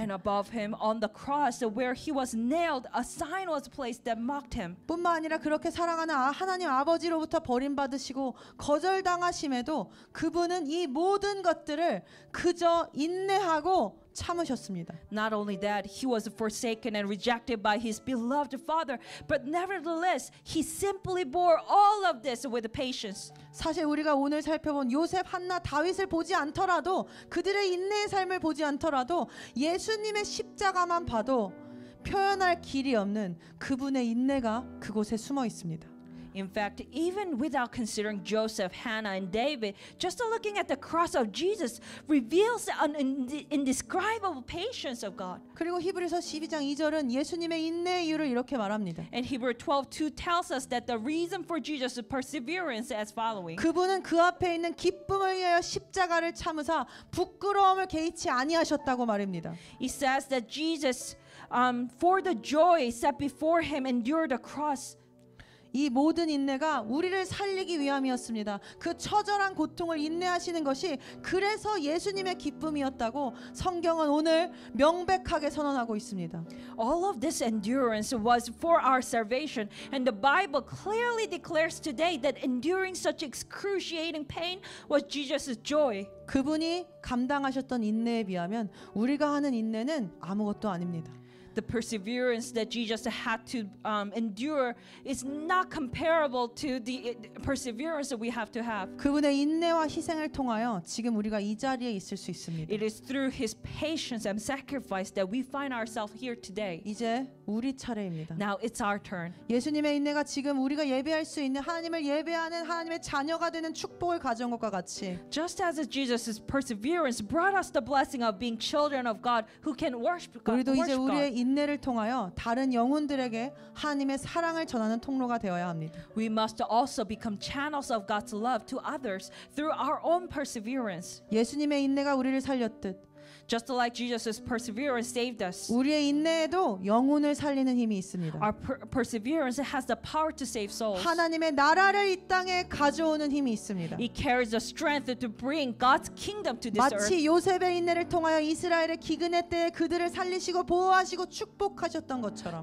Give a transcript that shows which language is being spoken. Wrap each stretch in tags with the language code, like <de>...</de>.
<en>And above Him on the cross where He was nailed, a sign was placed that mocked Him.</en> <ko>뿐만 아니라 그렇게 사랑하는 하나님 아버지로부터 버림받으시고 거절당하심에도 그분은 이 모든 것들을 그저 인내하고 참으셨습니다.</ko> <en>Not only that, He was forsaken and rejected by His beloved Father, but nevertheless, He simply bore all of this with patience.</en> <ko>사실 우리가 오늘 살펴본 요셉, 한나, 다윗을 보지 않더라도 그들의 인내의 삶을 보지 않더라도 예수님의 십자가만 봐도 표현할 길이 없는 그분의 인내가 그곳에 숨어 있습니다.</ko> <en>In fact, even without considering Joseph, Hannah, and David, just looking at the cross of Jesus reveals an indescribable patience of God.</en> <ko>그리고 히브리서 12장 2절은 예수님의 인내의 이유를 이렇게 말합니다.</ko> <en>And Hebrews 12:2 tells us that the reason for Jesus' perseverance as following.</en> <ko>그분은 그 앞에 있는 기쁨을 위하여 십자가를 참으사 부끄러움을 개의치 아니하셨다고 말입니다.</ko> <en>It says that Jesus, for the joy set before Him, endured the cross.</en> <ko>이 모든 인내가 우리를 살리기 위함이었습니다. 그 처절한 고통을 인내하시는 것이 그래서 예수님의 기쁨이었다고 성경은 오늘 명백하게 선언하고 있습니다.</ko> <en>All of this endurance was for our salvation, and the Bible clearly declares today that enduring such excruciating pain was Jesus' joy.</en> <ko>그분이 감당하셨던 인내에 비하면 우리가 하는 인내는 아무것도 아닙니다.</ko> <en>The perseverance that Jesus had to endure is not comparable to the perseverance that we have to have.</en> <ko>그분의 인내와 희생을 통하여 지금 우리가 이 자리에 있을 수 있습니다.</ko> <en>It is through His patience and sacrifice that we find ourselves here today.</en> <ko>이제 우리 차례입니다.</ko> <en>Now it's our turn.</en> <ko>예수님의 인내가 지금 우리가 예배할 수 있는 하나님을 예배하는 하나님의 자녀가 되는 축복을 가져온 것과 같이</ko> <en>Just as Jesus' perseverance brought us the blessing of being children of God who can worship God.</en> <ko>우리도 이제 우리의 인내를 통하여 다른 영혼들에게 하나님의 사랑을 전하는 통로가 되어야 합니다.</ko> <en>We must also become channels of God's love to others through our own perseverance.</en> <ko>예수님의 인내가 우리를 살렸듯</ko> <en>Just like Jesus' perseverance saved us,</en> <ko>우리의 인내에도 영혼을 살리는 힘이 있습니다.</ko> <en>our perseverance has the power to save souls.</en> <ko>하나님의 나라를 이 땅에 가져오는 힘이 있습니다.</ko> <en>It carries the strength to bring God's kingdom to this earth.</en> <ko>마치 요셉의 인내를 통하여 이스라엘의 기근의 때에 그들을 살리시고 보호하시고 축복하셨던 것처럼,</ko>